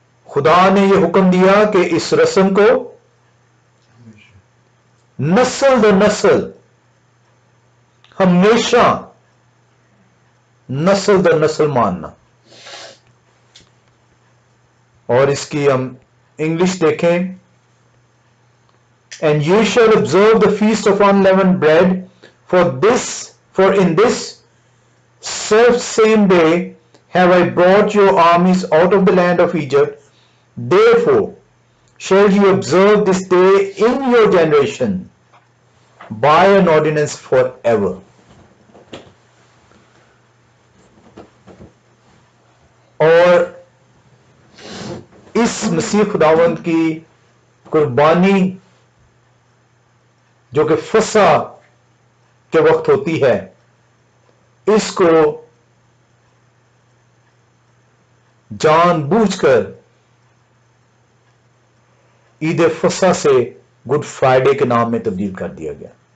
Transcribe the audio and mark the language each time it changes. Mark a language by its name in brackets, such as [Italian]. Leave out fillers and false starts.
[Hindi] खुदा ने यह हुक्म दिया कि इस रस्म को नस्ल दर नस्ल, हमेशा नस्ल दर नस्ल मानना। और इसकी हम इंग्लिश देखें, [English] And you shall observe the feast of unleavened bread for in this self same day have I brought your armies out of the land of Egypt, therefore shall you observe this day in your generation by an ordinance forever. [Hindi] और इस मसीह खुदावंद की कुर्बानी जो कि फसा के वक्त होती है, इसको जानबूझकर ईद फसा से गुड फ्राइडे के नाम में तब्दील कर दिया गया।